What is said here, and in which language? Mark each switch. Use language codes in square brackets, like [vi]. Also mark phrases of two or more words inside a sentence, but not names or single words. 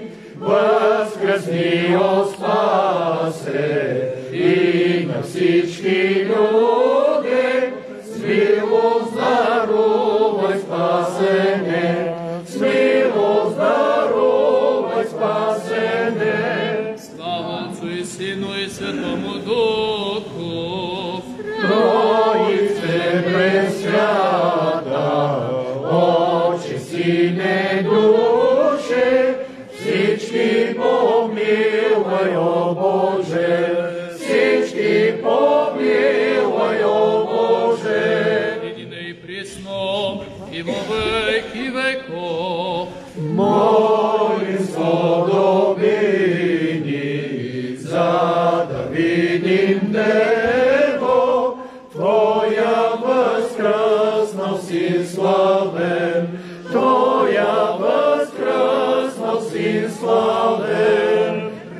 [bg] Възкръсни, о Спасе, и на всички люди, с милост дарувай спасене, с милост дарувай спасене. Слава Отцу и Сину и Святому Духу, Троице пресвята, Отче, Сине, Душе, всички помилвай, о Боже, всички помилвай, о Боже. [cu] едине и присно, и во веки веков. [bg] Молим сподобини, за да видим Дево, Твоя възкръснал Син славен, Твоя възкръснал Син славен.